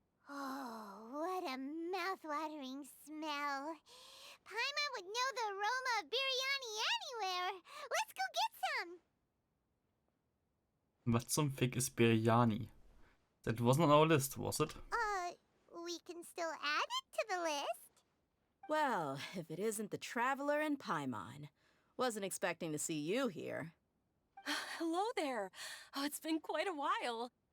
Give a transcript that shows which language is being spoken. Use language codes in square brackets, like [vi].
[en] Oh, what a mouth-watering smell. Paimon would know the aroma of biryani anywhere. Let's go get some. [de] was zum Fick ist Biryani? [en] That wasn't on our list, was it? We can still add it to the list. Well, if it isn't the Traveler and Paimon. Wasn't expecting to see you here. Hello there. Oh, it's been quite a while.